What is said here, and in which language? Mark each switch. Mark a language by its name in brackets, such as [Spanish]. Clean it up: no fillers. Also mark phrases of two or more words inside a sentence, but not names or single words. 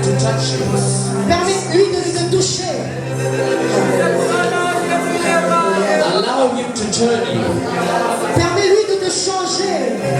[English] touch you. [French] Permets-lui de te toucher. [English] Allow him to turn you. [French] Permets-lui de te changer.